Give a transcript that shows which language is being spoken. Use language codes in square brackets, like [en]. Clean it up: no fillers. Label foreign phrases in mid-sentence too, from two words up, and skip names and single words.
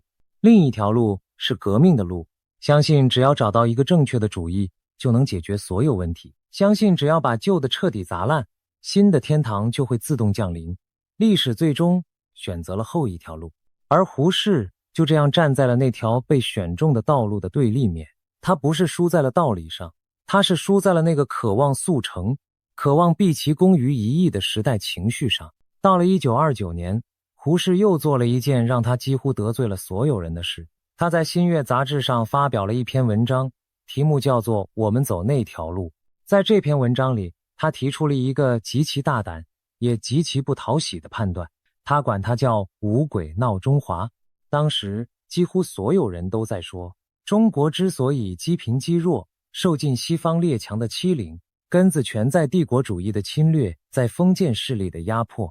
[zh] 另一條路是革命的路，相信只要找到一個正確的主意，就能解決所有問題。相信只要把舊的徹底砸爛，新的天堂就會自動降臨。歷史最終選擇了後一條路，而胡適就這樣站在了那條被選中的道路的對立面。他不是輸在了道理上，他是輸在了那個渴望速成、渴望畢其功於一役的時代情緒上。到了1929年，胡適又做了一件讓他幾乎得罪了所有人的事。他在《新月》雜誌上發表了一篇文章，題目叫做《我們走那條路》。在這篇文章裡，他提出了一個極其大膽也極其不討喜的判斷，他管它叫五鬼鬧中華。當時幾乎所有人都在說，中國之所以積貧積弱，受盡西方列強的欺凌，根子全在帝國主義的侵略，在封建勢力的壓迫。